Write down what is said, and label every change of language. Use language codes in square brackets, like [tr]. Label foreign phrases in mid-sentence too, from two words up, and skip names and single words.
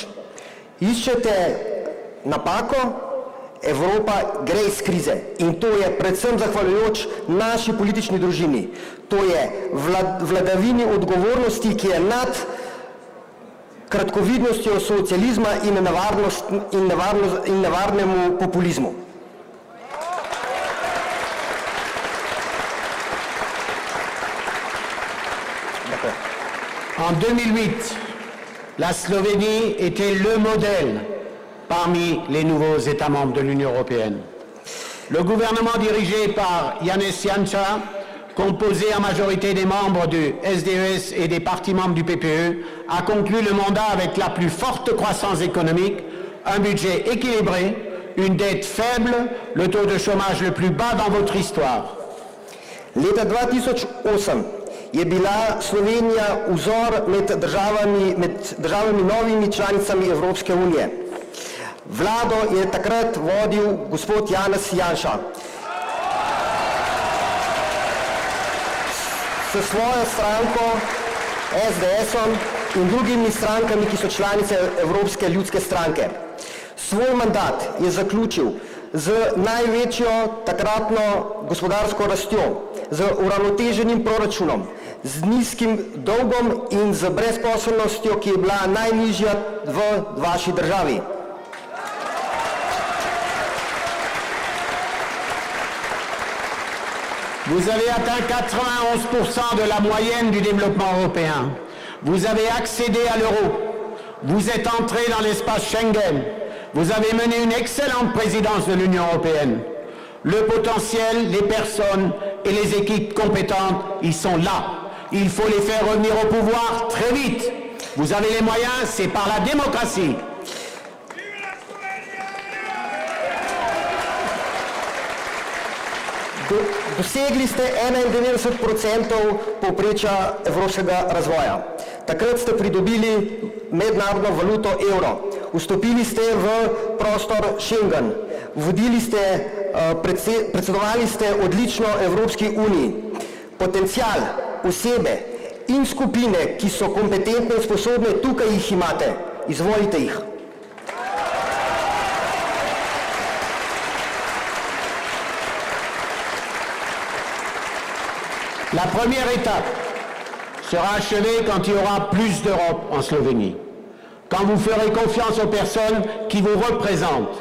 [sl] Iščete napako, Evropa gre iz krize in to je predvsem zahvaljujoč naši politični družini. To je vladavini odgovornosti, ki je nad kratkovidnostjo socializma in nevarnemu populizmu. [fr] En 2008, la Slovénie était le modèle parmi les nouveaux États membres de l'Union européenne. Le gouvernement dirigé par Janez Janša, composé en majorité des membres du SDES et des partis membres du PPE, a conclu le mandat avec la plus forte croissance économique, un budget équilibré, une dette faible, le taux de chômage le plus bas dans votre histoire. [sl] Leta 2008 je bila Slovenija vzor med državami novimi članicami Evropske unije. Vlado je takrat vodil gospod Janez Janša. S svojo stranko SDS-om in drugimi strankami, ki so članice Evropske ljudske stranke. Svoj mandat je zaključil z največjo takratno gospodarsko rastjo, z uravnoteženim proračunom, z nizkim dolgom in z brezposelnostjo, ki je bila najnižja v vaši državi. [fr] Vous avez atteint 91% de la moyenne du développement européen. Vous avez accédé à l'euro. Vous êtes entré dans l'espace Schengen. Vous avez mené une excellente présidence de l'Union européenne. Le potentiel, les personnes et les équipes compétentes, ils sont là. Il faut les faire revenir au pouvoir très vite. Vous avez les moyens, c'est par la démocratie. [sl] Dosegli ste 91% povprečja evropskega razvoja. Takrat ste pridobili mednarodno valuto evro. Vstopili ste v prostor Schengen. Predsedovali ste odlično Evropski uniji. Potencial, osebe in skupine, ki so kompetentne in sposobne, tukaj jih imate. Izvolite jih. [fr] La première étape sera achevée quand il y aura plus d'Europe en Slovénie. Quand vous ferez confiance aux personnes qui vous représentent.